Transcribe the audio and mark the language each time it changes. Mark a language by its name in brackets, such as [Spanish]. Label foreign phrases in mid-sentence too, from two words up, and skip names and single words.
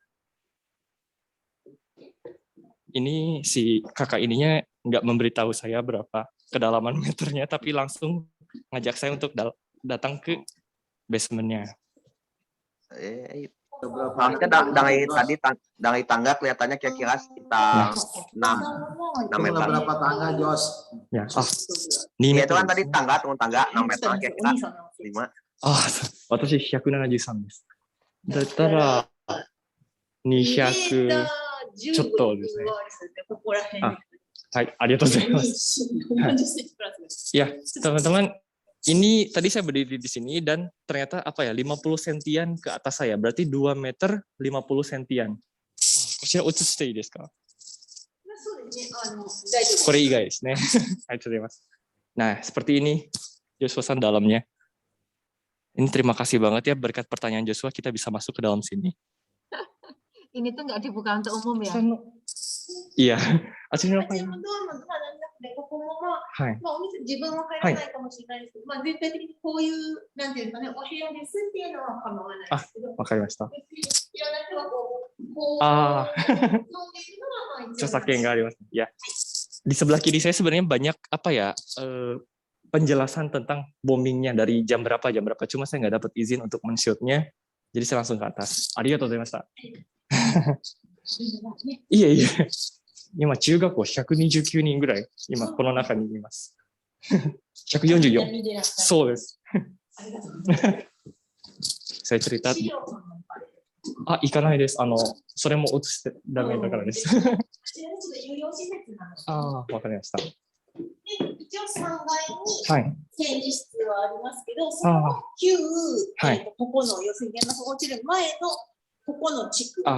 [Indonesian] Ini si kakak ininya nggak memberitahu saya berapa kedalaman meternya, tapi langsung ngajak saya untuk datang ke basementnya. Soalnya dari tangga kelihatannya kira-kira sekitar 6 meter. Berapa tangga, Jos? Ya, Ya, itu kan tadi tangga, turun tangga 6 meter kira-kira 5. [Japanese] 私173です。だったら200ちょっとですね。ここら辺。はい、ありがとうございます。 [Indonesian] Ya, teman-teman, ini tadi saya berdiri di sini dan ternyata apa ya 50 sentian ke atas saya, berarti 2 meter 50 sentian. [Japanese] こちら映していいですか？これ以外ですね。ありがとうございます。 [Indonesian] Nah, seperti ini Joshua dalamnya. Ini terima kasih banget ya, berkat pertanyaan Joshua kita bisa masuk ke dalam sini. Ini tuh nggak dibuka untuk umum ya? Iya. [Japanese] あちらの方に。ドアもドアなんだけど、ここもはい。お店自分は入らないかもしれないですけど、全体的にこういう、なんていうんですかね、お部屋ですっていうのは構わないですけど、わかりました。別にいろんな人がこう、ああ。飲んでいるのは著作権があります。Ya. [Indonesian] Di sebelah kiri saya sebenarnya banyak apa ya penjelasan tentang bombingnya dari jam berapa. Cuma saya nggak dapat izin untuk men-shootnya. Jadi saya langsung ke atas. [Japanese] ありがとうございました。いえいえ。今中学校129人ぐらい今この中にいます。144。そうです。 [Indonesian] saya cerita。 [Japanese] あ、行かないです。それも映してダメだからです。ああ、わかりました。で一応3 はい階に展示室はありますけど、その旧、ここの要するに原爆が落ちる前のここの地区、